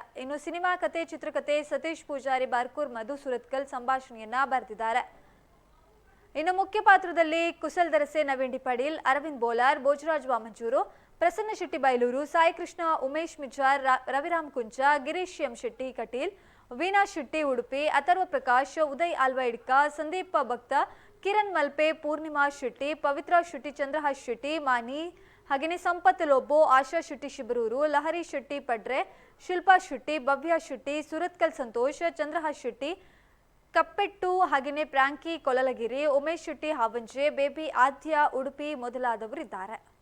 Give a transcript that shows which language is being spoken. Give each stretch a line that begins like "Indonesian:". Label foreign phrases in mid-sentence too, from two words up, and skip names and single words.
Kannada: ಇನ್ನು ಸಿನಿಮಾ ಕತೆ, ಚಿತ್ರಕಥೆ ಸತೀಶ್ ಪೂಜಾರಿ ಬಾರ್ಕೂರ್, ಮಧು ಸುರತ್ಕಲ್ ಸಂಭಾಷಣೆಯನ್ನ ಬರೆದಿದ್ದಾರೆ. ಇನ್ನು ಮುಖ್ಯ ಪಾತ್ರದಲ್ಲಿ ಕುಸಲ್ ದರಸೆ, ನವೀನ್ ಡಿಪಡೀಲ್, ಅರವಿಂದ್ ಬೋಲಾರ್, ಭೋಜರಾಜ್ ವಾಮಂಚೂರು, ಪ್ರಸನ್ನ ಶೆಟ್ಟಿ ಬೈಲೂರು, ಸಾಯಿ ಕೃಷ್ಣ, ಉಮೇಶ್ ಮಿಜಾರ್, ರವಿರಾಮ್ ಕುಂಚ, ಗಿರೀಶ್ ಎಂ ಶೆಟ್ಟಿ ಕಟೀಲ್, ವೀಣಾ ಶೆಟ್ಟಿ ಉಡುಪಿ, ಅಥರ್ವ ಪ್ರಕಾಶ್, ಉದಯ್ ಆಲ್ವೈಡ್ಕ, ಸಂದೀಪ್ ಭಕ್ತ, ಕಿರಣ್ ಮಲ್ಪೆ, ಪೂರ್ಣಿಮಾ ಶೆಟ್ಟಿ, ಪವಿತ್ರ ಶೆಟ್ಟಿ, ಚಂದ್ರಹಾಸ್ ಶೆಟ್ಟಿ, ಮಾನಿ, ಹಾಗೆಯೇ ಸಂಪತ್ ಲೋಬೋ, ಆಶಾ ಶೆಟ್ಟಿ ಶಿಬರೂರು, ಲಹರಿ ಶೆಟ್ಟಿ ಪಡ್ರೆ, ಶಿಲ್ಪಾ ಶೆಟ್ಟಿ, ಭವ್ಯ ಶೆಟ್ಟಿ, ಸುರತ್ಕಲ್ ಸಂತೋಷ್, ಚಂದ್ರಹಾಸ್ ಶೆಟ್ಟಿ, ಕಪ್ಪೆಟ್ಟು, ಹಾಗೆಯೇ ಪ್ರಾಂಕಿ ಕೊಲಲಗಿರಿ, ಉಮೇಶ್ ಶೆಟ್ಟಿ ಹಾವಂಜೆ, ಬೇಬಿ ಆದ್ಯ ಉಡುಪಿ ಮೊದಲಾದವರಿದ್ದಾರೆ.